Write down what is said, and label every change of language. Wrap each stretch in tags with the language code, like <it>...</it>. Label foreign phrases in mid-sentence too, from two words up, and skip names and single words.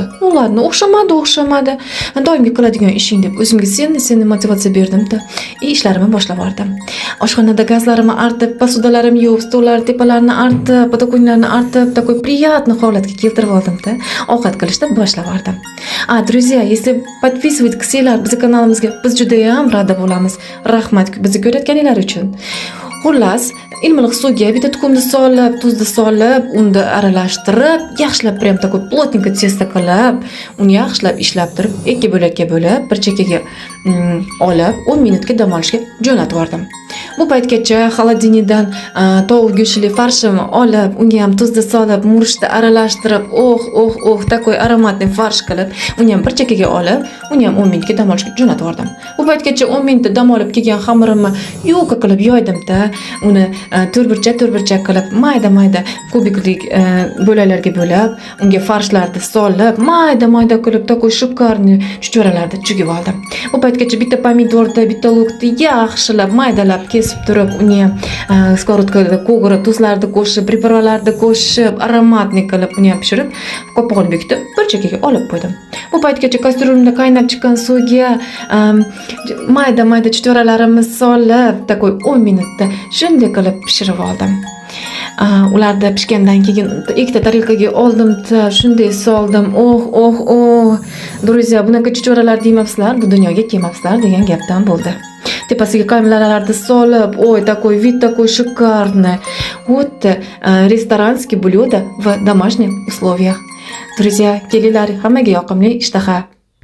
<uz>Ladno, o'xshamadi. Doimgi qiladigan ishing deb o'zimga sen motivatsiya berdim-da, ishlarimni boshlab yubordim. Oshxonada gazlarimni artib, posudalarimni yuvib, stollar tepalarini artib, podokонlarni artib,</uz> <ru>такой приятный</ru> <uz>holatga keltirib oldim-da, ovqat qilishni boshlab yubordim.</uz> <ru>Друзья, если подписывайтесь</ru> <uz>bizning kanalimizga, biz juda ham rada bo'lamiz. Rahmat bizni ko'rayotganinglar uchun. Xullas, ilmliq suvga bitta tuxumni solib, tuzni solib, unda aralashtirib, yaxshilab</uz> <ru>prям такой плотненько</ru> <uz>testo qilib, uni yaxshilab ishlab turib, ikki bo'lakka bo'lib, bir chekkaga olib, 10 minutga dam olishga jo'natib yubordim. Bu paytgacha xolodilnikdan tovuq go'shtli farshimni olib, unga ham tuzni solib, murchni aralashtirib, такой aromatli farsh qilib, uni ham bir chekkaga olib, uni ham 10 minutga dam olishga jo'natib yubordim. Bu paytgacha 10 minutda dam olib kelgan xamirimni yo'qa qilib yoydim-da, uni to'rtburchak qilib, mayda kubiklik bo'laklarga bo'lib, unga farshlarni solib, mayda qilib,</uz> <ru>такой шикарный</ru> <uz>chuchvaralarni chugib oldim. Bu paytgacha bitta pomidorni, bitta lukni yaxshilab maydalab kesib turib, uni skorotkada ko'g'ri tuzlarni qo'shib, pripravlarni qo'shib, aromatli qilib, uni ham pishirib, qopqog'ini bekitib, bir chekkaga olib qo'ydim. Bu paytgacha kastrulimda qaynab chiqqan suvga mayda chuchvaralarimizni solib, такой 10 minutda shunday qilib pishirib oldim. Ularda pishgandan keyin ikkita tarelkaga oldim-da, shunday soldim. Друзья, bunaqa chuchvaralar demabsizlar, bu dunyoga kelmabsizlar degan gapdan bo'ldi. Tepasiga qamlarlarni solib,</uz> <ru>такой вид такой шикарный. Вот ресторанские блюда в домашних условиях.</ru> <uz>Друзья, kelinglar, hammaga yoqimli ishtaha.</uz>